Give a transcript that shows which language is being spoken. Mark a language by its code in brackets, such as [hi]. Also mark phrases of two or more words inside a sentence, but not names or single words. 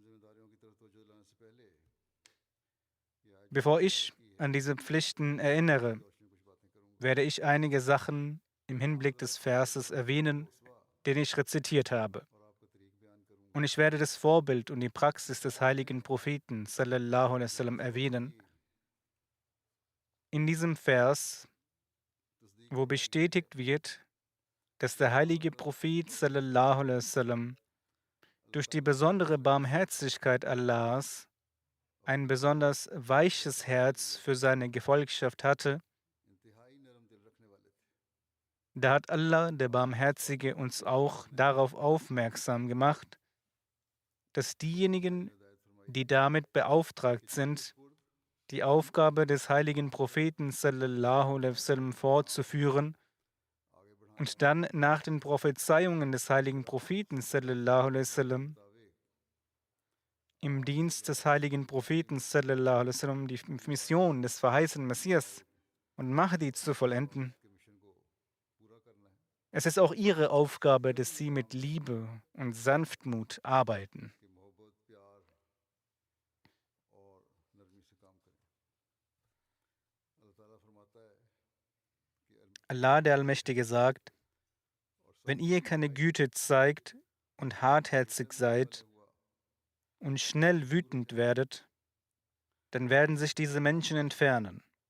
[de] Bevor ich an diese Pflichten erinnere, werde ich einige Sachen im Hinblick des Verses erwähnen, den ich rezitiert habe. Und ich werde das Vorbild und die Praxis des heiligen Propheten [ar] صلى الله عليه وسلم [de] erwähnen. In diesem Vers, wo bestätigt wird, dass der heilige Prophet [ar] صلى الله عليه وسلم [de] durch die besondere Barmherzigkeit Allahs ein besonders weiches Herz für seine Gefolgschaft hatte, da hat Allah, der Barmherzige, uns auch darauf aufmerksam gemacht, dass diejenigen, die damit beauftragt sind, die Aufgabe des heiligen Propheten [ar] صلى الله عليه وسلم [de] fortzuführen und dann nach den Prophezeiungen des heiligen Propheten [ar] صلى الله عليه وسلم [de] im Dienst des heiligen Propheten [ar] صلى الله عليه وسلم [de] die Mission des verheißenen Messias und Mahdi zu vollenden. Es ist auch ihre Aufgabe, dass sie mit Liebe und Sanftmut arbeiten. Allah, der Allmächtige, sagt: Wenn ihr keine Güte zeigt und hartherzig seid und schnell wütend werdet, dann werden sich diese Menschen entfernen.